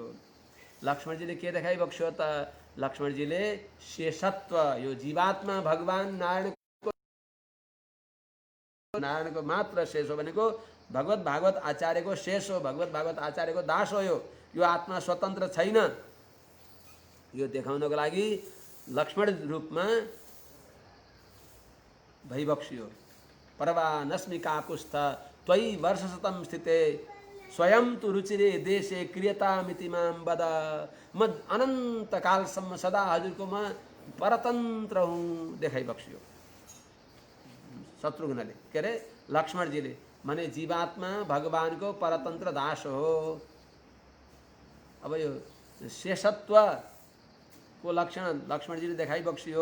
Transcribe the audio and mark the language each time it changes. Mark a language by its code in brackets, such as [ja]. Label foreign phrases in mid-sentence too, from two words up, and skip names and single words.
[ne] लक्ष्मणजीले के देखाइबक्स्यो त? लक्ष्मणजीले शेषत्व, यो जीवात्मा भगवान नारायणको मात्र शेष हो भनेको भगवत भागवत आचार्यको शेष हो, भगवत भागवत आचार्यको दास हो। यो आत्मा स्वतन्त्र छैन। यो देखाउनको लागि लक्ष्मण रूपमा भइबक्स्यो। [sa] परवा नस्मि काकुस्थ त्वयि वर्षशतं स्थिते स्वयं तु रुचिरे देशे क्रियतामिति मां वद। [ne] म अनन्त कालसम्म सदा हजुरको म परतन्त्र हुँ देखाइबक्स्यो शत्रुघ्नले। के अरे लक्ष्मणजीले माने जीवात्मा भगवानको परतन्त्र दास हो। अब यो शेषत्वको लक्षण लक्ष्मणजीले देखाइबक्स्यो।